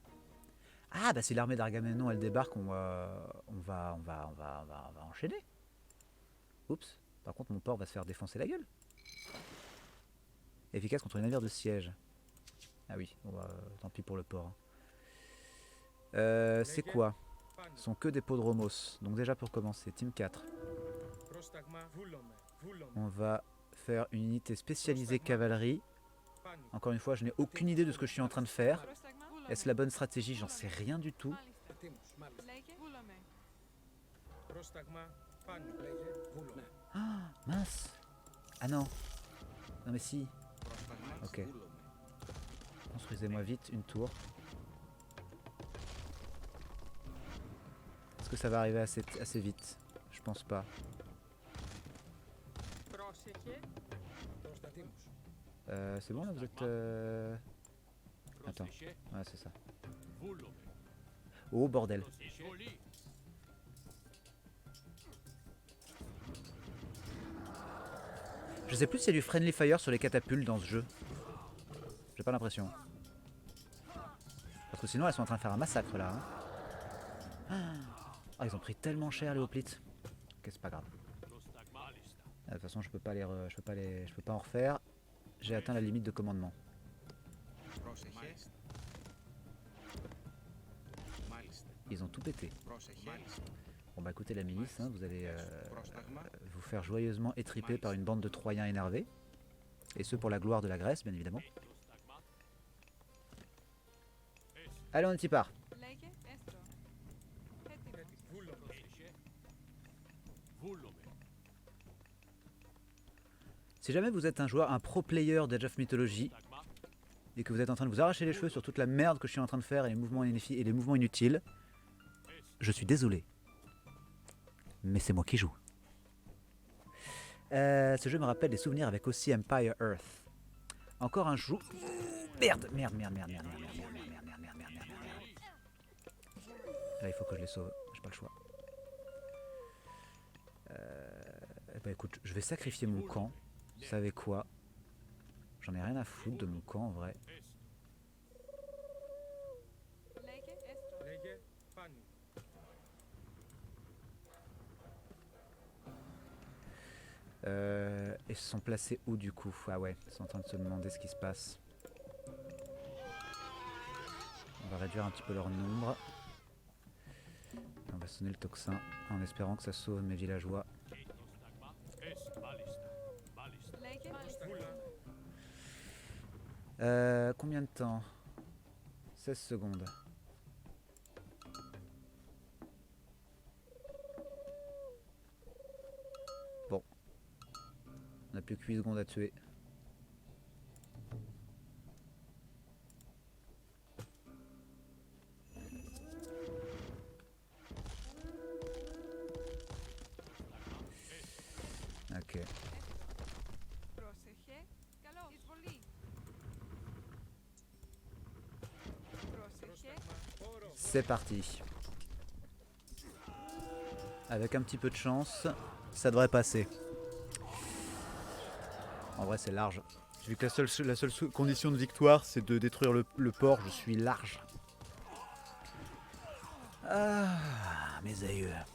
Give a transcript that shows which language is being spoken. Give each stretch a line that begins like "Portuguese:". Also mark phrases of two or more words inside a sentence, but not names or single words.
French: Ah bah si l'armée d'Agamemnon elle débarque, on va enchaîner. Oups. Par contre, mon port va se faire défoncer la gueule. Efficace contre les navires de siège. Ah oui, on va, tant pis pour le port. C'est quoi?
Greek: Πάνι.
French: Ce sont que des podromos. Donc déjà pour commencer, team 4.
Greek: Πρόσταγμα. Βούλομαι. Βούλομαι.
French: On va faire une unité spécialisée cavalerie.
Greek: Πάνι.
French: Encore une fois, je n'ai aucune idée de ce que je suis en train de faire. Est-ce la bonne stratégie? J'en sais rien du tout.
Greek: Ετοίμος. Μάλιστα. Πρόσταγμα. Πάνι. Λέγε. Βούλομαι.
French: Ah, mince. Ah non. Non mais si.
Greek: Πρόσταγμα.
French: Ok.
Greek: Βούλομαι.
French: Construisez-moi vite une tour. Est-ce que ça va arriver assez vite? Je pense pas.
Greek: Πρόσεχε. Προστατήμους.
French: C'est bon là, vous êtes... Attends,
Greek: Πρόσεχε.
French: ouais c'est ça.
Greek: Βούλομαι.
French: Oh bordel.
Greek: Εισβολή.
French: Je sais plus s'il y a du
English: friendly fire
French: sur les catapultes dans ce jeu. J'ai pas l'impression. Parce que sinon elles sont en train de faire un massacre là. Hein. Ah, ils ont pris tellement cher les hoplites. Ok, c'est pas grave.
Greek: Πρόσταγμα. Μάλιστα.
French: Ah, de toute façon je peux pas je peux pas en refaire. J'ai atteint la limite de commandement.
Greek: Πρόσεχε. Μάλιστα. Μάλιστα.
French: Ils ont tout pété.
Greek: Πρόσεχε. Μάλιστα.
French: Bon bah écoutez la milice, hein, vous allez
Greek: Πρόσταγμα.
French: vous faire joyeusement étriper par une bande de Troyens énervés. Et ce pour la gloire de la Grèce bien évidemment.
Greek: Πρόσταγμα.
French: Allez on y part.
Greek: Λέγε έστω. Έτοιμος. Βούλομαι. Πρόσεχε. Βούλομαι.
French: Si jamais vous êtes un joueur, un
English: pro player
French: d'Age of Mythology,
Greek: Πρόσταγμα.
French: et que vous êtes en train de vous arracher les cheveux sur toute la merde que je suis en train de faire et les mouvements inutiles, je suis désolé. Mais c'est moi qui joue. Ce jeu me rappelle des souvenirs avec aussi Empire Earth. Encore un jour. Merde. Là il faut que je les sauve, j'ai pas le choix. Bah écoute, je vais sacrifier mon camp. Vous savez quoi? J'en ai rien à foutre de mon camp en vrai.
Greek: Λέγε έστω. Λέγε. Πάνι.
French: Ils se sont placés où du coup? Ah ouais, ils sont en train de se demander ce qui se passe. On va réduire un petit peu leur nombre. On va sonner le tocsin en espérant que ça sauve mes villageois.
Greek: Πρόσταγμα. Μάλιστα. Μάλιστα. Λέγε Βούλα.
French: Combien de temps? 16 secondes. Bon. On n'a plus que 8 secondes à tuer. Ok.
Greek: πρόσεχε. Καλώς. Εισβολή. Πρόσεχε. Πρόσταγμα. Όρο.
French: C'est parti. Avec un petit peu de chance, ça devrait passer. En vrai, c'est large. Vu que la seule condition de victoire, c'est de détruire le port, je suis large. Ah, mes aïeux.